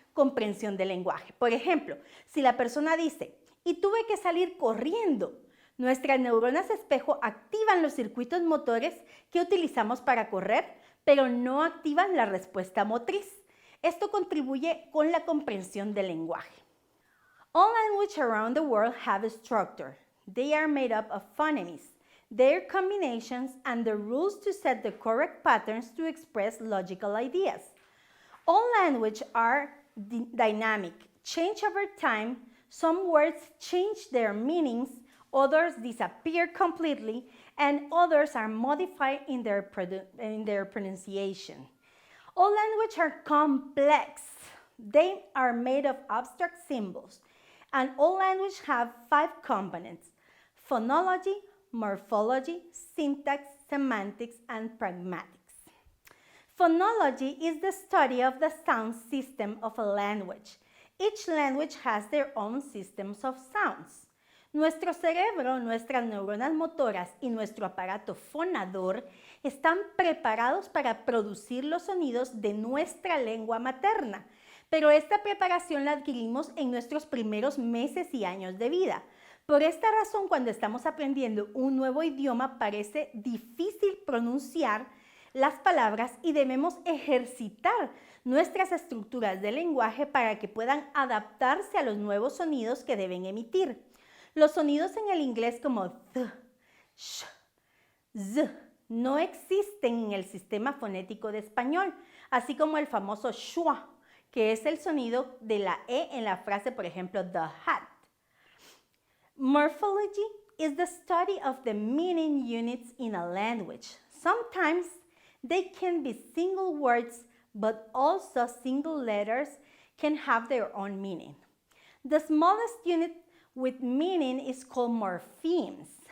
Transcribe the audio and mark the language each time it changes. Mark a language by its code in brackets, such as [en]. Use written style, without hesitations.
[es] comprensión del lenguaje. Por ejemplo, si la persona dice, y tuve que salir corriendo, nuestras neuronas espejo activan los circuitos motores que utilizamos para correr, pero no activan la respuesta motriz. Esto contribuye con la comprensión del lenguaje. [en] All languages around the world have a structure. They are made up of phonemes, their combinations, and the rules to set the correct patterns to express logical ideas. All languages are dynamic, change over time. Some words change their meanings, others disappear completely, and others are modified in their pronunciation. All languages are complex. They are made of abstract symbols, and all languages have 5 components: phonology, morphology, syntax, semantics, and pragmatics. Phonology is the study of the sound system of a language. Each language has their own systems of sounds. [es] Nuestro cerebro, nuestras neuronas motoras y nuestro aparato fonador están preparados para producir los sonidos de nuestra lengua materna, pero esta preparación la adquirimos en nuestros primeros meses y años de vida. Por esta razón, cuando estamos aprendiendo un nuevo idioma, parece difícil pronunciar las palabras y debemos ejercitar nuestras estructuras de lenguaje para que puedan adaptarse a los nuevos sonidos que deben emitir. Los sonidos en el inglés como th, sh, z no existen en el sistema fonético de español, así como el famoso schwa, que es el sonido de la E en la frase, por ejemplo, [en] the hat. Morphology is the study of the meaning units in a language. Sometimes they can be single words, but also single letters can have their own meaning. The smallest unit with meaning is called morphemes.